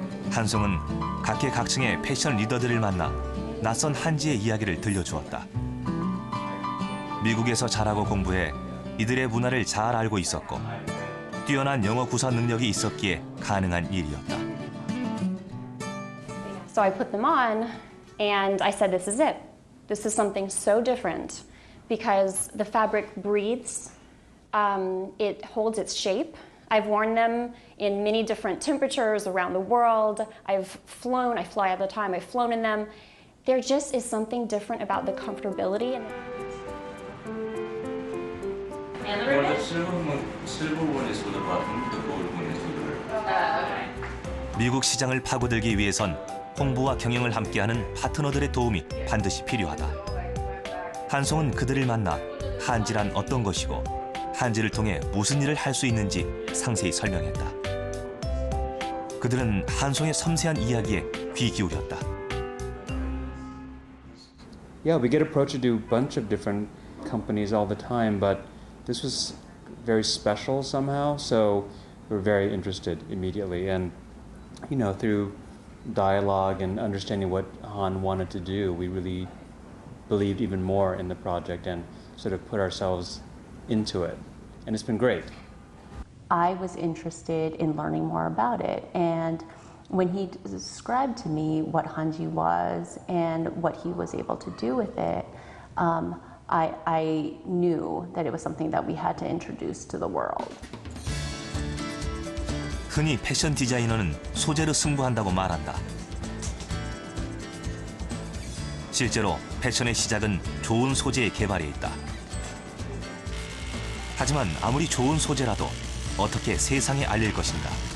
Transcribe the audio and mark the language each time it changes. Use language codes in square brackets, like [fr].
[ko] 한송은 각계각층의 패션 리더들을 만나 낯선 한지의 이야기를 들려주었다. 미국에서 자라고 공부해 이들의 문화를 잘 알고 있었고 뛰어난 영어 구사 능력이 있었기에 가능한 일이었다. [en] So I put them on and I said, this is it. This is something so different because the fabric breathes, it holds its shape. I've worn them in many different temperatures around the world. I've flown, I fly all the time, I've flown in them. There just is something different about the comfortability. Well, the silver one is for the bottom, the gold one is for the red. Okay. 미국 시장을 파고들기 위해선 홍보와 경영을 함께하는 파트너들의 도움이 반드시 필요하다. 한송은 그들을 만나 한지란 어떤 것이고 한지를 통해 무슨 일을 할 수 있는지 상세히 설명했다. 그들은 한송의 섬세한 이야기에 귀 기울였다. Yeah, we get approached to do a bunch of different companies all the time, but this was very special somehow, so we were very interested immediately. And, you know, through dialogue and understanding what Han wanted to do, we really believed even more in the project and sort of put ourselves into it. And it's been great. I was interested in learning more about it, and when he described to me what Hanji was and what he was able to do with it, I knew that it was something that we had to introduce to the world. [ko] 흔히 패션 디자이너는 소재로 승부한다고 말한다. 실제로 패션의 시작은 좋은 소재의 개발에 있다. 하지만 아무리 좋은 소재라도 어떻게 세상에 알릴 것인가.